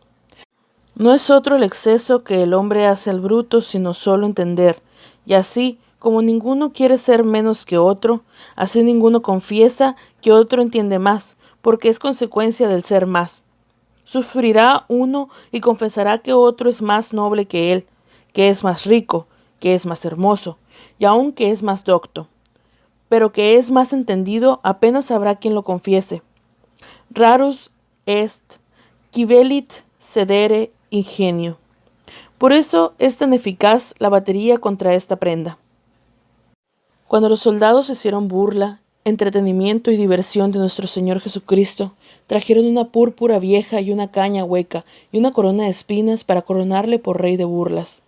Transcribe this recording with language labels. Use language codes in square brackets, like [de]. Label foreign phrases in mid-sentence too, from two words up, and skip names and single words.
[es] No es otro el exceso que el hombre hace al bruto, sino solo entender, y así, como ninguno quiere ser menos que otro, así ninguno confiesa que otro entiende más, porque es consecuencia del ser más. Sufrirá uno y confesará que otro es más noble que él, que es más rico, que es más hermoso, y aun que es más docto. Pero que es más entendido apenas habrá quien lo confiese. [la] Rarus est, qui velit cedere ingenio. [es] Por eso es tan eficaz la batería contra esta prenda. Cuando los soldados hicieron burla, entretenimiento y diversión de nuestro Señor Jesucristo, trajeron una púrpura vieja y una caña hueca y una corona de espinas para coronarle por rey de burlas.